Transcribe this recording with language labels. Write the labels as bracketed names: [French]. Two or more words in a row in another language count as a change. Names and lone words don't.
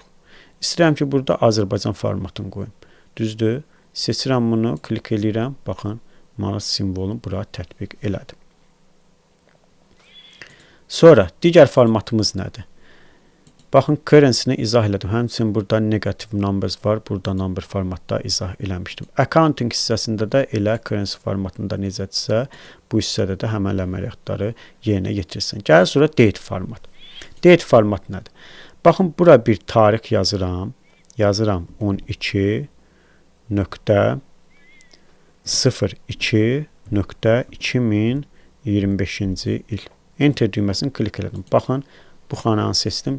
[Azerbaijani] İstəyirəm ki, burada Azərbaycan formatını qoyum. Düzdür? Seçirəm bunu, klik edirəm. Baxın, manat simvolunu bura tətbiq elədim. Sonra digər formatımız nədir? Baxın, currency-ni izah elədim. Həmçinin burada [English] negative numbers [Azerbaijani] var. Burada [English] number formatda [Azerbaijani] izah eləmişdim. Accounting hissəsində də elə currency formatında necədirsə, bu hissədə də həmin əməliyyatları yerinə yetirsin. Gəlir sonra [English] date format. Date format [Azerbaijani] nədir? Baxın, bura bir tarix yazıram. Yazıram 12.02.2025-ci il. Enter düyməsini klik elədim. Baxın, bu xananı seçdim.